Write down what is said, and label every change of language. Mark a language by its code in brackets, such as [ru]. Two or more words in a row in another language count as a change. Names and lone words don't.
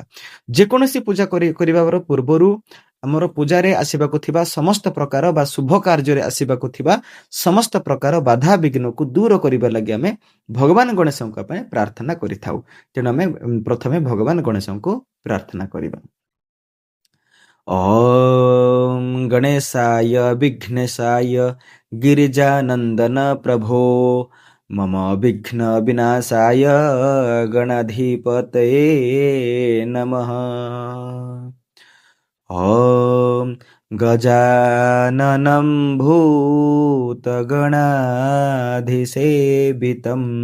[or] ଯେକୌଣସି ପୂଜା କରିବାର ପୂର୍ବରୁ ଆମର ପୂଜାରେ ଆସିବାକୁ ଥିବା ସମସ୍ତ ପ୍ରକାର ବା ଶୁଭ କାର୍ଯ୍ୟରେ ଆସିବାକୁ ଥିବା ସମସ୍ତ ପ୍ରକାର ବାଧା ବିଘ୍ନକୁ ଦୂର କରିବା ଲାଗି ଆମେ ଭଗବାନ ଗଣେଶଙ୍କ ପାଇଁ ପ୍ରାର୍ଥନା କରିଥାଉ। ତେଣୁ ଆମେ ପ୍ରଥମେ ଭଗବାନ ଗଣେଶଙ୍କୁ ପ୍ରାର୍ଥନା କରିବା। [sa] ଓମ୍ ଗଣେଶାୟ ବିଘ୍ନେଶାୟ गिरिजानन्दन प्रभो मम विघ्न विनाशाय गणाधिपतये नमः। ॐ गजाननं भूतगणाधिसेवितं